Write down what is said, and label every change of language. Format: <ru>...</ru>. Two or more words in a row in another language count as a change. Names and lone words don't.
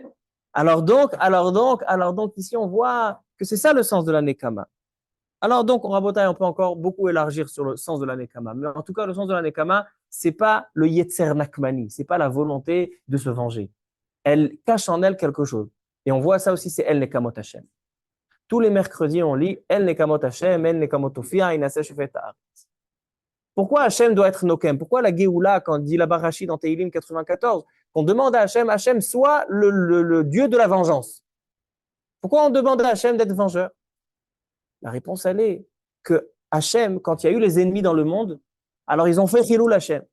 <fr>Alors donc, ici, on voit que c'est ça le sens de la Nekama. Alors donc, on peut encore beaucoup élargir sur le sens de la Nekama. Mais en tout cas, le sens de la Nekama, c'est pas le</fr> <he>יצר נקמני,</he> <fr>c'est pas la volonté de se venger. Elle cache en elle quelque chose. Et on voit ça aussi, c'est</fr> <he>אל נקמות השם.</he> <fr>Tous les mercredis, on lit</fr> <he>אל נקמות השם אל נקמות הופיע הינשא שופט הארץ.</he> <fr>Pourquoi Hashem doit être Nokem? Pourquoi la Géoula, quand on dit la Barashi dans Teilim 94, qu'on demande à Hashem, soit le Dieu de la vengeance? Pourquoi on demande à Hashem d'être vengeur? La réponse, elle est que Hashem, quand il y a eu les ennemis dans le monde, alors ils ont fait</fr> <he>חילול השם.</he>